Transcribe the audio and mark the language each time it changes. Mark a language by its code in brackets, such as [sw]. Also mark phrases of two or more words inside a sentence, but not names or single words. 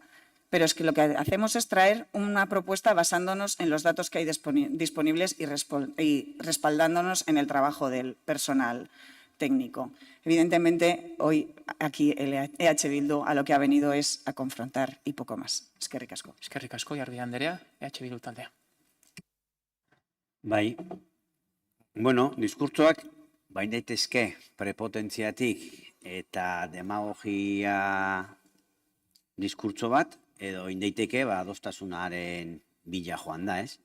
[es] Pero es que lo que hacemos es traer una propuesta basándonos en los datos que hay disponibles y respaldándonos en el trabajo del personal técnico. Evidentemente, hoy aquí el EH Bildu a lo que ha venido es a confrontar y poco más. [eu] Eskerrik asko. Eskerrik asko, Jarbi Andrea, EH Bildu taldea. Bai, bueno, diskurtsoak bain daitezke prepotentziatik eta demagogia diskurtso bat, edo indaiteke adostasunaren bila joan da, ez?